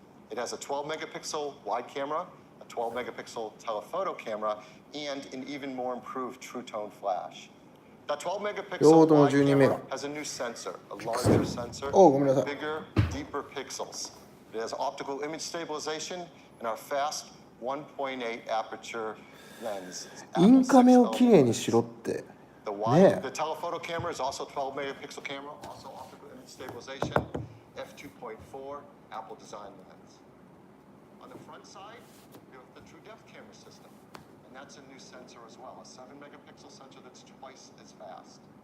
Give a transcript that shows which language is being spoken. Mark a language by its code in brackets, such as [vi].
[en] It has a 12 megapixel wide camera, a 12 megapixel telephoto camera, and an even more improved true tone flash. That 12 megapixel wide camera has a new sensor, a larger sensor, bigger, deeper pixels. It has optical image stabilization and our fast 1.8 aperture lens. [ja] インカメをきれいにしろって。 [en] The telephoto camera is also 12 megapixel camera, also optical image stabilization, f2.4 Apple design lens. On the front side, you have the true depth camera system, and that's a new sensor as well, a 7 megapixel sensor that's twice as fast.